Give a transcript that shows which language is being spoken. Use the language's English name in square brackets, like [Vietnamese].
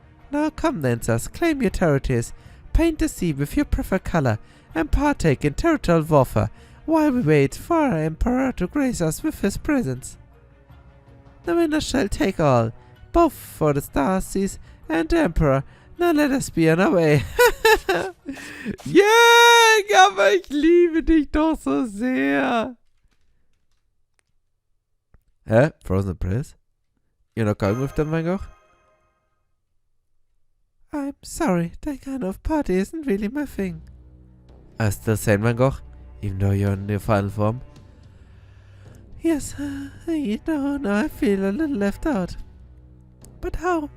[English] Now come, dancers, claim your territories, paint the sea with your preferred color, and partake in territorial warfare, while we wait for our Emperor to grace us with his presence. The winner shall take all, both for the star seas and the Emperor. Now let us be on our way. [German] Yeah, aber ich liebe dich doch so sehr. [English] Hä? Frozen Press? You're not going with them, Van Gogh? I'm sorry, that kind of party isn't really my thing. I still saying Van Gogh, even though you're in your final form? Yes, now I feel a little left out. But how?